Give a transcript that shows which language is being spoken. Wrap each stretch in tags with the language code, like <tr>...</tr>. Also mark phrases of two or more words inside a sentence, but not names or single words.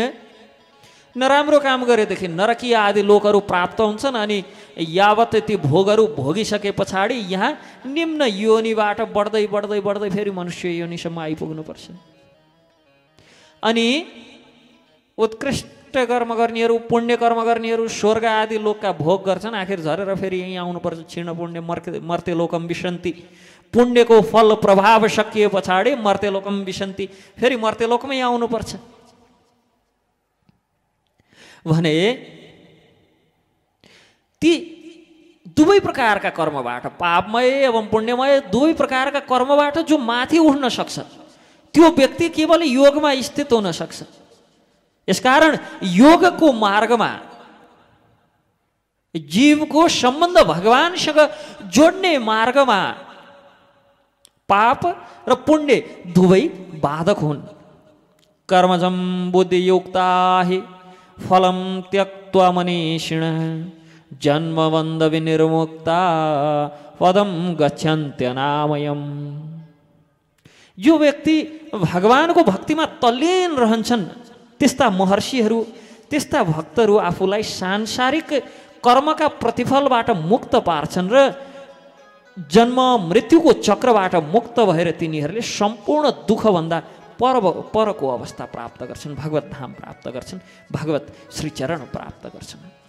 <ne>नराम्रो काम गरेदेखि नरकीय आदि लोकहरू प्राप्त हुन्छन् अनि यावत ती भोगहरू भोगिसके पछाडि यहाँ निम्न योनिबाट बढ्दै बढ्दै बढ्दै फेरि मनुष्य योनिसम्म आइपुग्नुपर्छ। अनि उत्कृष्ट कर्म गर्नेहरू, पुण्य कर्म गर्नेहरू स्वर्ग आदि लोकका भोग गर्छन्, आखिर झरेर फेरि यहीँ आउनुपर्छ।</ne> <sa>क्षीण पुण्य मर्ते लोकम विशन्ति,</sa> <ne>पुण्यको फल प्रभाव सकिए पछाडि</ne> <sa>मर्ते लोकम विशन्ति,</sa> <ne>फेरि मर्ते लोकमै आउनुपर्छ भने ती दुवै प्रकारका कर्मबाट, पापमय एवं पुण्यमय दुवै प्रकारका कर्मबाट जो माथि उठ्न सक्छ त्यो व्यक्ति केवल योगमा स्थित हुन सक्छ। यसकारण योगको मार्गमा जीवको सम्बन्ध भगवानसँग जोड्ने मार्गमा पाप र पुण्य दुवै बाधक हुन्।</ne> <sa>कर्मजं बुद्धियुक्ता हि फलम त्यक्त्वा मनीषिणः जन्मबन्ध विनिर्मुक्ता पदम गच्छन्त्यनामयम्।</sa> <ne>जो व्यक्ति भगवानको भक्तिमा तल्लीन रहन्छन् त्यस्ता महर्षिहरू, त्यस्ता भक्तहरू आफूलाई सांसारिक कर्मका प्रतिफलबाट मुक्त पार्छन् र जन्म मृत्युको चक्रबाट मुक्त भएर तिनीहरूले सम्पूर्ण दुःखभन्दा परको अवस्था प्राप्त गर्छन्, भगवत धाम प्राप्त गर्छन्, भगवत श्रीचरण प्राप्त गर्छन्।</ne>